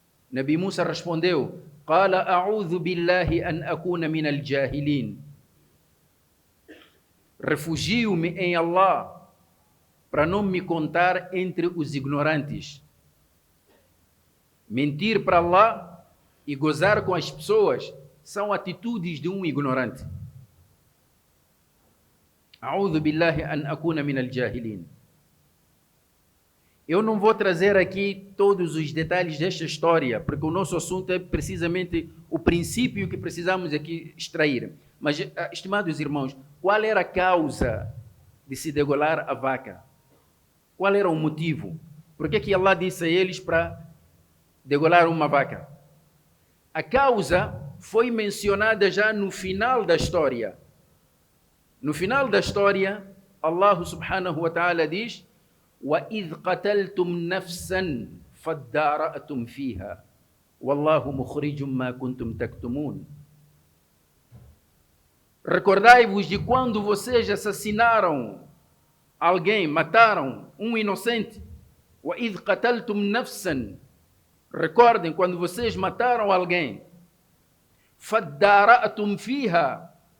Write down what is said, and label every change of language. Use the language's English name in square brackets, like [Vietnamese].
[Portuguese] Nabi Musa respondeu: [Arabic] قَالَ أَعُوذُ بِاللَّهِ أَنْ أَكُونَ مِنَ الْجَاهِلِينَ. [Portuguese] Refugio-me em Allah para não me contar entre os ignorantes. Mentir para Allah e gozar com as pessoas são atitudes de um ignorante. [Arabic] أعوذ بالله أن أكون من الجاهلين. [Portuguese] Eu não vou trazer aqui todos os detalhes desta história, porque o nosso assunto é precisamente o princípio que precisamos aqui extrair. Mas, estimados irmãos, qual era a causa de se degolar a vaca? Qual era o motivo? Por que Allah disse a eles para degolar uma vaca? A causa foi mencionada já no final da história. No final da história, Allah subhanahu wa ta'ala diz: [Arabic] وَإِذْ قَتَلْتُمْ نَفْسًا فَادَّارَأْتُمْ فِيهَا وَاللَّهُ مُخْرِجٌ مَا كُنْتُمْ تَكْتُمُونَ. [Portuguese] Recordai-vos de quando vocês assassinaram alguém, mataram um inocente. [Arabic] وَإِذْ قَتَلْتُمْ نَفْسًا. [Portuguese] Recordem quando vocês mataram alguém. [Arabic] فَادَّارَأْتُمْ فِيهَا.